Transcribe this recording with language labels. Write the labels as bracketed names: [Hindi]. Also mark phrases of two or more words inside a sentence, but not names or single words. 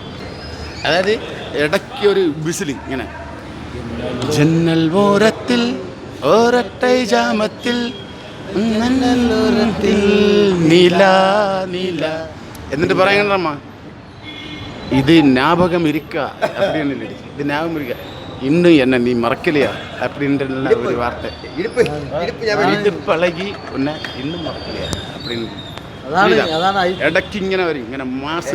[Malayalam] അതായത് ഇടയ്ക്ക് ഒരു വിസിൽ ഇങ്ങനെ, [Tamil] ஜன்னல் ஓரத்தில் ஒற்றை ஜாமத்தில் நிலா [Malayalam] എന്നിട്ട് പറയണമ്മ, ഇത് [Tamil] ஞாபகம் இருக்கா அப்படின்னு, இது ஞாபகம் இருக்கா, இன்னும் என்ன நீ மறக்கலையா அப்படின்ற ஒரு வார்த்தை, இது பழகி உன்னை இன்னும் மறக்கலையா அப்படின்னு [Malayalam] ഇടയ്ക്ക് ഇങ്ങനെ വരും, ഇങ്ങനെ മാസിൽ